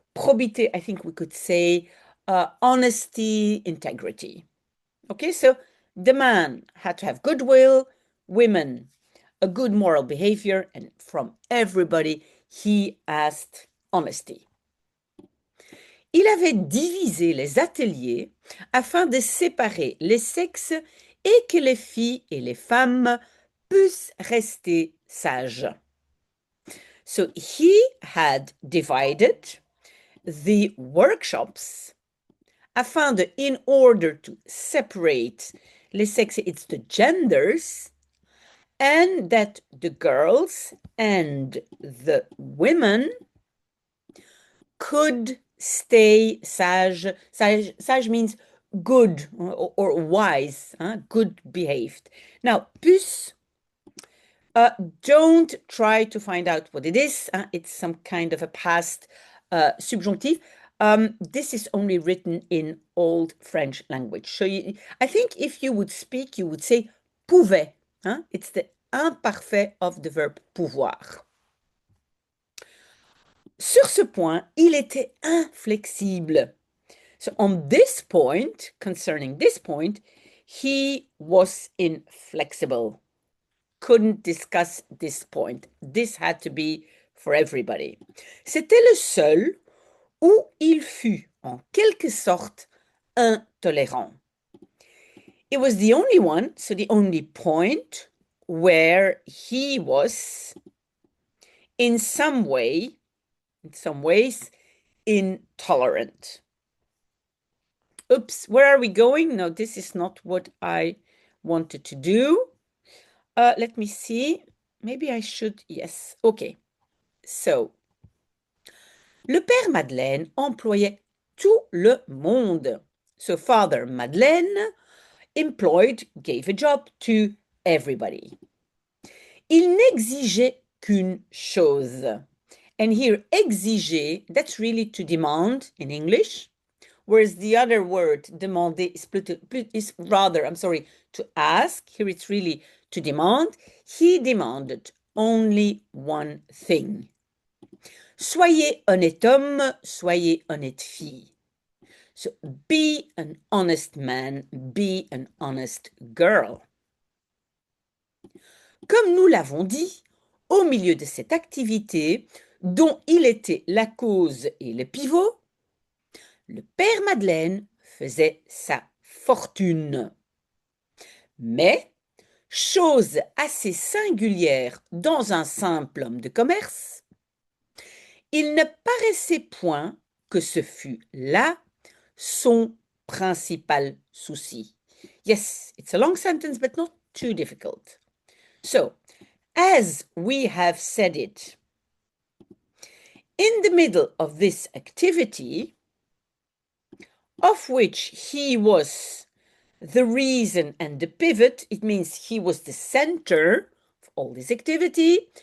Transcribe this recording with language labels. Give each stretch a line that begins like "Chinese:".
English: Probité, I think we could say honesty, integrity. Okay, so the man had to have goodwill, women a good moral behavior, and from everybody, he asked honesty.
French: Il avait divisé les ateliers afin de séparer les sexes et que les filles et les femmes puissent rester sages.
English: So he had divided the workshops in order to separate les sexes, it's the genders, and that the girls and the women could stay sage. Sage means good or wise, good behaved. Now, puce, don't try to find out what it is. It's some kind of a past subjunctive. This is only written in Old French language. So I think if you would speak, you would say pouvait. It's the imparfait of the verb pouvoir.
French: Sur ce point, il était inflexible.
English: So on this point, concerning this point, he was inflexible. Couldn't discuss this point. This had to be for everybody.
French: C'était le seul où il fut, en quelque sorte, intolérant.
English: It was the only one, so the only point where he was in some ways intolerant. Oops, where are we going? No, this is not what I wanted to do. Let me see. Maybe I should, yes. Okay.
French: So, le père Madeleine employait tout le monde.
English: So, Father Madeleine gave a job to everybody.
French: Il n'exigeait qu'une chose.
English: And here, exiger, that's really to demand in English, whereas the other word, demander, is rather, to ask. Here it's really to demand. He demanded only one thing.
French: Soyez honnête homme, soyez honnête fille.
English: So be an honest man, be an honest girl.
French: Comme nous l'avons dit, au milieu de cette activité, dont il était la cause et le pivot, le père Madeleine faisait sa fortune. Mais, chose assez singulière dans un simple homme de commerce, il ne paraissait point que ce fût là son principal souci.
English: Yes, it's a long sentence, but not too difficult. So, as we have said it, in the middle of this activity, of which he was the reason and the pivot, it means he was the center of all this activity.